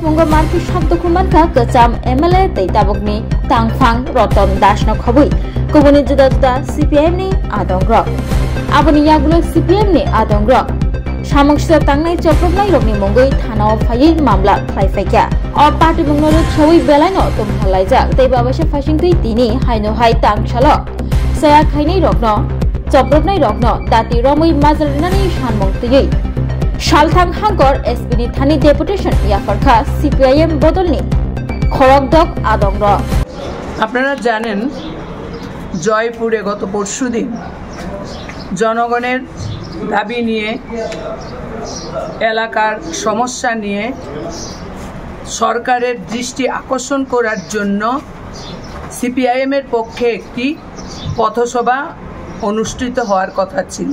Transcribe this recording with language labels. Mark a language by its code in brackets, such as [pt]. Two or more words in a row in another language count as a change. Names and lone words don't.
[trp] मंग मार्की शब्द खुमानखा कचाम एमएलए दैताबकनि तांफां रतन दास न खबुइ गुबुनि जुदा जुदा सीपीएम नि आदम रक आबनि यागुलो सीपीएम नि आदम रक सामुखसिदा तांनाय चप्रबनाय रकनि मंगै थानाव फायै मामला फाइफाइका अ पार्टी मंगनो छवै बेलायनो तमहालायजाक दैबाबासे फासिंथै तिनि हायनो हाय तांसाल saya khaini rokno choproknai rokno dati romui mazalnani sanmongtiyei salthang hangkor SB ni thani deputation yafarkha CPIM bodolni khorokdok adongra [bn] আপনারা জানেন জয়পুরে গত পরশুদিন জনগণের দাবি নিয়ে এলাকার সমস্যা নিয়ে সরকারের দৃষ্টি আকর্ষণ করার জন্য CPIM এর পক্ষে একটি পথসভা অনুষ্ঠিত হওয়ার কথা ছিল।